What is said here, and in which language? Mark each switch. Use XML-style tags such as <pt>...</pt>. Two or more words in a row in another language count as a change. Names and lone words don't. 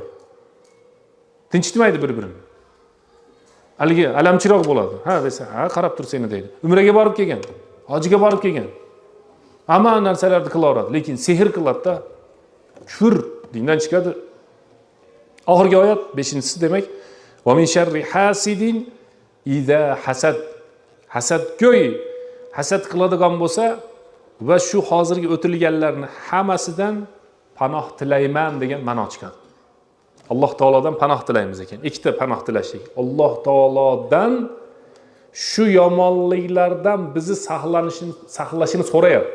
<uz>Tinchitmaydi bir-birini. Haligi alamchiroq bo'ladi. Ha desa, ha qarab tur seni deydi. Umraga borib kelgan, hojiga borib kelgan. Hamma narsalarni qilaveradi, lekin sehr qiladi-da. Kufr dindan chiqadi. Oxirgi oyat 5-si demak,</uz> <ar>"ومن شر حاسد إذا حسد."</ar> <uz>Hasadgo'y hasad qiladigan bo'lsa va shu hozirgi o'tilganlarni hammasidan panoh tilayman degan ma'no chiqadi. Alloh taolodan panoh tilaymiz ekan. Ikkita panoh tilashlik. Alloh taolodan shu yomonliklardan bizni saqlashini so'rayapmiz.</uz>